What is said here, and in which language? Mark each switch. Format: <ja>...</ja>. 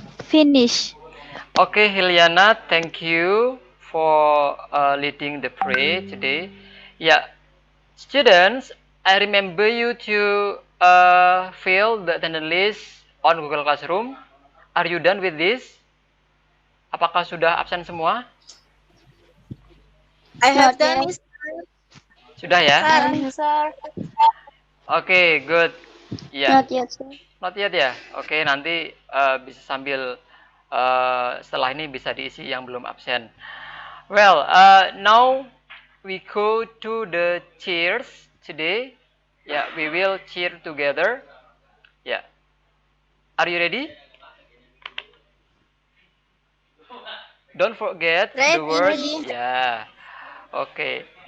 <en>Finish. Okay, Hiliana, thank you for leading the prayer today. Yeah, students, I remember you to fill the attendance list on Google Classroom. Are you done with this?</en> <id>Apakah sudah absen semua?</id> <en>I have done it.</en> <id>Sudah ya?</id> <en>Sir. Okay, good. Yeah. Not yet, sir. Not yet ya?</en> <id>Oke, nanti bisa sambil setelah ini bisa diisi yang belum absen.</id> <en>Well, now we go to the cheers today. Yeah, we will cheer together. Yeah. Are you ready? Don't forget the words. Yeah. Okay.</en>